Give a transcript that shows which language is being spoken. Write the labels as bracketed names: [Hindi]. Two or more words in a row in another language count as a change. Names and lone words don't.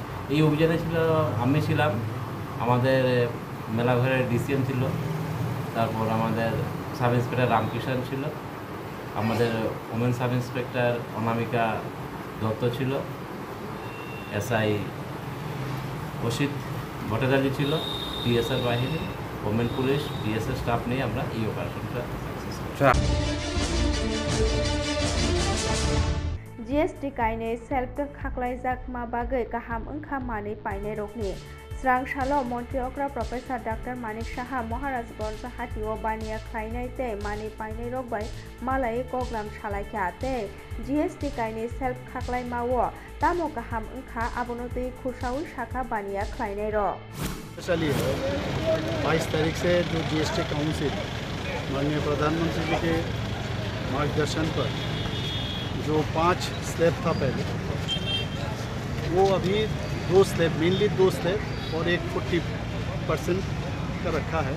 [Bangla] এই অভিযানে ছিল আমি ছিলাম, আমাদের মেলাঘরের ডিসিএম ছিল, তারপর আমাদের [English] sub inspector [Bangla] রামকৃষ্ণ ছিল, আমাদের [English] women sub inspector [Bangla] অনামিকা দত্ত ছিল, এসআই অসিত ভট্টাচার্য ছিল, টিএসআর বাহিনী, [English] women police, DSS staff [Bangla] নিয়ে আমরা এই অপারেশনটা সাকসেস করি। [Kok Borok] GST kainai self khaklaijak ma bagai kaham wngkha manui painai rokni Srang Salo Montri Okra Professor Dr. Manik Saha Maharajganj Hatio Bania khlainai tei manui painai rok bai malai program salaikha tei GST kainai self khaklaimao tamo kaham wngkha abono tei khursaui shakha bania khlainai rok [Hindi] स्पेशली है 22 तारीख से जो [English] GST council [Hindi] माननीय प्रधानमंत्री जी के मार्गदर्शन पर जो 5 स्लैब था पहले, वो अभी 2 स्लैब, मेनली 2 स्लैब और एक 40% का रखा है।